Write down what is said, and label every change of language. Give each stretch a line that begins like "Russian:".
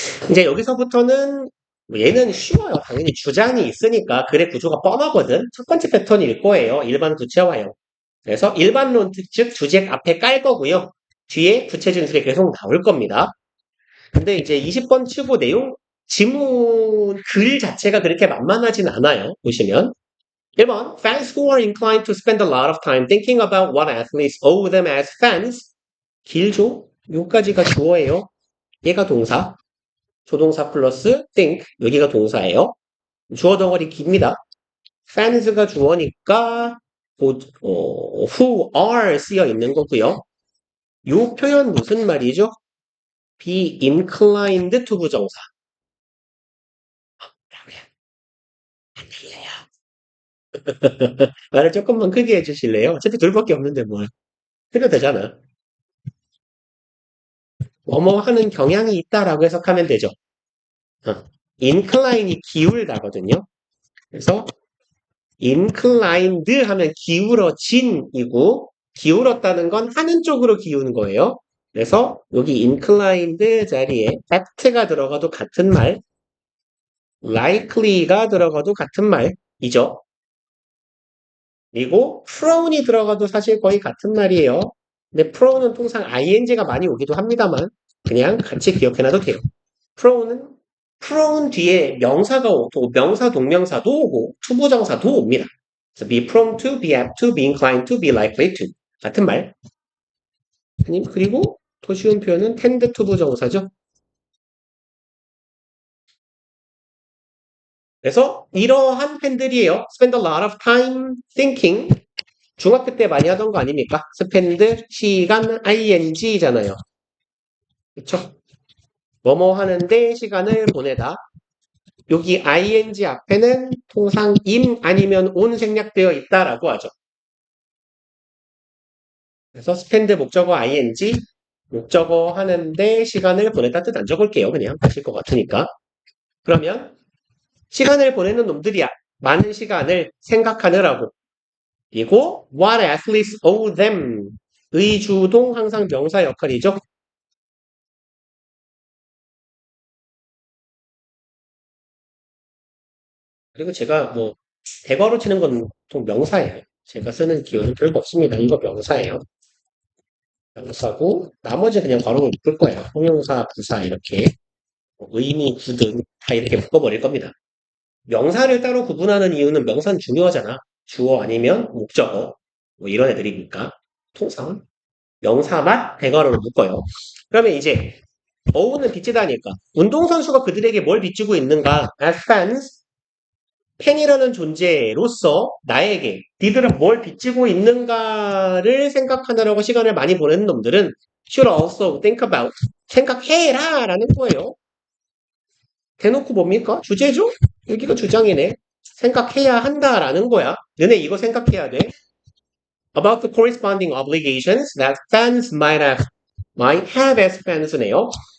Korean: 이제 여기서부터는 얘는 쉬워요. 당연히 주장이 있으니까 글의 구조가 뻔하거든. 첫 번째 패턴일 거예요. 일반 구체화요. 그래서 일반론 즉 주제 앞에 깔 거고요. 뒤에 부채 진술이 계속 나올 겁니다. 근데 이제 20번 치고 내용 지문 글 자체가 그렇게 만만하진 않아요. 보시면 1번
English: Fans who are inclined to spend a lot of time thinking about what athletes owe them as fans
Korean: 길죠? 요까지가 주어예요. 얘가 동사. 조동사 플러스 think. 여기가 동사예요. 주어 덩어리 깁니다. fans가 주어니까 who are 쓰여 있는 거고요. 요 표현 무슨 말이죠?
English: be inclined to 부정사.
Korean: 안 들려요. 말을 조금만 크게 해주실래요? 어차피 둘밖에 없는데 뭘. 해도 되잖아. 뭐뭐 하는 경향이 있다라고 해석하면 되죠. incline이 기울다거든요. 그래서 inclined 하면 기울어진이고 기울었다는 건 하는 쪽으로 기우는 거예요. 그래서 여기 inclined 자리에 fact가 들어가도 같은 말, likely가 들어가도 같은 말이죠. 그리고 prone이 들어가도 사실 거의 같은 말이에요. 근데 pro는 통상 ing가 많이 오기도 합니다만 그냥 같이 기억해놔도 돼요. pro는 prone 뒤에 명사가 오고 명사 동명사도 오고 투부정사도 옵니다.
English: 그래서 be prone to, be apt to, be inclined to, be likely to 같은 말.
Korean: 아니 그리고 더 쉬운 표현은 tend to 부정사죠. 그래서 이러한 팬들이에요.
English: spend a lot of time thinking.
Korean: 중학교 때 많이 하던 거 아닙니까? spend 시간 ing잖아요. 그쵸? 뭐뭐 하는데 시간을 보내다. 여기 ing 앞에는 통상 임 아니면 온 생략되어 있다라고 하죠. 그래서 spend 목적어 ing, 목적어 하는데 시간을 보내다 뜻 안 적을게요. 그냥 하실 것 같으니까. 그러면 시간을 보내는 놈들이야. 많은 시간을 생각하느라고.
English: 그리고 what athletes owe them.
Korean: 의주동 항상 명사 역할이죠. 그리고 제가 뭐 대괄호 치는 건 보통 명사예요. 제가 쓰는 기호는 별거 없습니다. 이거 명사예요. 명사고 나머지 그냥 괄호를 묶을 거예요. 형용사, 부사 이렇게 의미, 구등 다 이렇게 묶어버릴 겁니다. 명사를 따로 구분하는 이유는 명사는 중요하잖아. 주어 아니면 목적어 뭐 이런 애들이니까 통상 명사만 대괄호로 묶어요. 그러면 이제 어우는 빚지다니까 운동선수가 그들에게 뭘 빚지고 있는가?
English: As fans,
Korean: 팬이라는 존재로서 나에게 니들은 뭘 빚지고 있는가를 생각하느라고 시간을 많이 보내는 놈들은
English: should also think about
Korean: 생각해라 라는 거예요. 대놓고 뭡니까? 주제죠? 여기가 주장이네. 생각해야 한다라는 거야. 너네 이거 생각해야 돼.
English: About the corresponding obligations that fans might have as fans네요.